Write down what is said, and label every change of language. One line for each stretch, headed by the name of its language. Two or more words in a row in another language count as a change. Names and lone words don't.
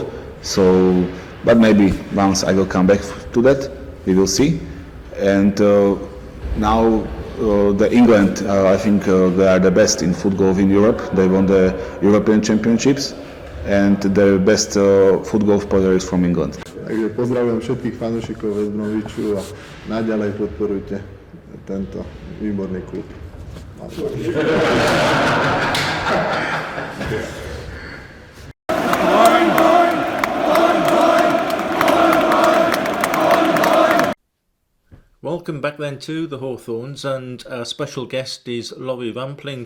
English: So, but maybe once I will come back to that, we will see. And now the England, I think they are the best in foot golf in Europe. They won the European Championships, and the best football players from England.
Slovak: Takže pozdravujem všetkých fanúšikov West Bromiču a naďalej podporujte tento výborný klub.
English: Welcome back then to the Hawthorns, and our special guest is Laurie Rampling.